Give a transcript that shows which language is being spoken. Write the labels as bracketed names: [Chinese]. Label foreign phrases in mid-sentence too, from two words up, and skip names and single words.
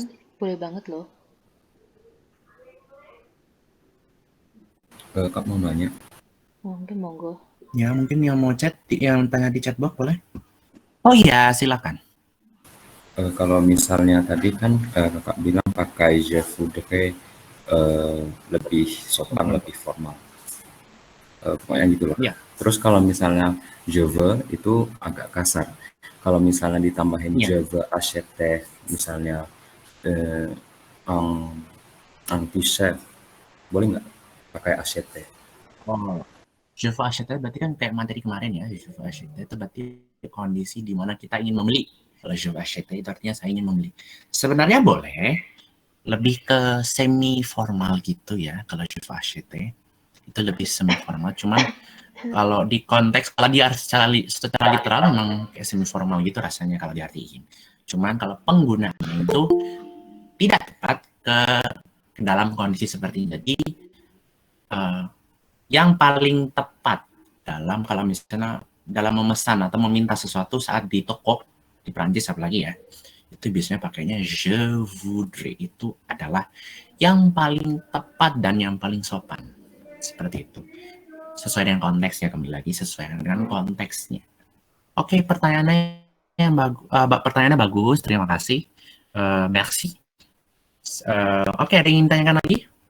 [Indonesian] Boleh banget loh. Kak mau nanya. Monggo. Ya mungkin yang mau chat, yang tanya di chatbox boleh. Oh iya, silakan. Kalau misalnya tadi kan kakak bilang pakai [French] je voudrais [Indonesian] lebih sopan, lebih formal. Pokoknya gitu loh. Ya. Terus kalau misalnya [French] je veux [Indonesian] itu agak kasar. Kalau misalnya ditambahin [French] je veux acheter, [Indonesian] misalnya [French] un t-shirt, [Indonesian] boleh nggak pakai acheter? Oh, [French] je veux acheter [Indonesian] berarti kan kayak materi kemarin ya. [French] Je veux acheter [Indonesian] itu berarti kondisi di mana kita ingin membeli. Kalau [French] je veux acheter [Indonesian] itu artinya saya ingin membeli. Sebenarnya boleh, lebih ke semi formal gitu ya. Kalau [French] je veux acheter [Indonesian] itu lebih semi formal. Cuman Kalau di konteks, kalau dia secara literal memang kayak semi formal gitu rasanya kalau diartiin. Cuman kalau penggunaannya itu tidak tepat ke dalam kondisi seperti ini. Jadi yang paling tepat dalam kalau misalnya dalam memesan atau meminta sesuatu saat di toko di Prancis apalagi ya, itu biasanya pakainya [French] je voudrais, [Indonesian] itu adalah yang paling tepat dan yang paling sopan. Seperti itu. Sesuai dengan konteksnya, kembali lagi sesuai dengan konteksnya. Oke, pertanyaannya bagus, terima kasih. Merci. Oke, ada yang ingin tanyakan lagi?